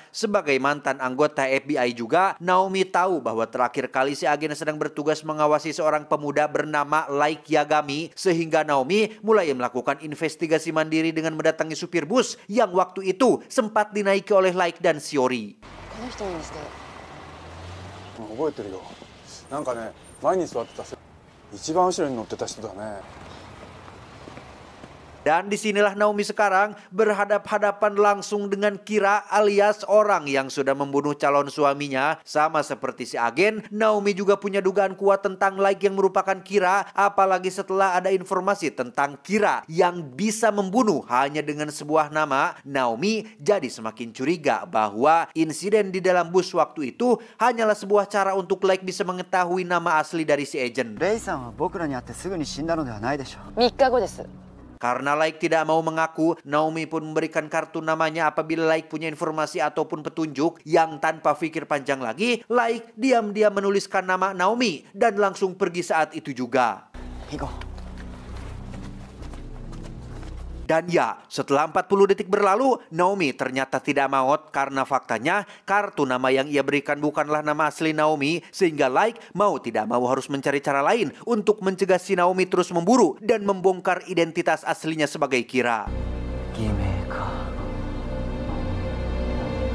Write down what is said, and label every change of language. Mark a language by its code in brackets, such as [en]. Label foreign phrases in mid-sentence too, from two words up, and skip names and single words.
[id] Sebagai mantan anggota FBI juga, Naomi tahu bahwa terakhir kali si agen sedang bertugas mengawasi seorang pemuda bernama Like Yagami, sehingga Naomi mulai melakukan investigasi mandiri dengan mendatangi supir bus yang waktu itu sempat dinaiki oleh Like dan Shiori. [ja] 覚えてるよ。なんかね、前に座ってた一番後ろに乗ってた人だね。 [id] Dan disinilah Naomi sekarang berhadap-hadapan langsung dengan Kira alias orang yang sudah membunuh calon suaminya. Sama seperti si agen, Naomi juga punya dugaan kuat tentang Like yang merupakan Kira. Apalagi setelah ada informasi tentang Kira yang bisa membunuh hanya dengan sebuah nama, Naomi jadi semakin curiga bahwa insiden di dalam bus waktu itu hanyalah sebuah cara untuk Like bisa mengetahui nama asli dari si agent. [ja] レイさんは僕らに会ってすぐに死んだのではないでしょう。 3日後です。 [id] Karena Like tidak mau mengaku, Naomi pun memberikan kartu namanya apabila Like punya informasi ataupun petunjuk. Yang tanpa pikir panjang lagi, Like diam-diam menuliskan nama Naomi dan langsung pergi saat itu juga. Dan ya, setelah 40 detik berlalu, Naomi ternyata tidak maut karena faktanya kartu nama yang ia berikan bukanlah nama asli Naomi, sehingga Like mau tidak mau harus mencari cara lain untuk mencegah si Naomi terus memburu dan membongkar identitas aslinya sebagai Kira.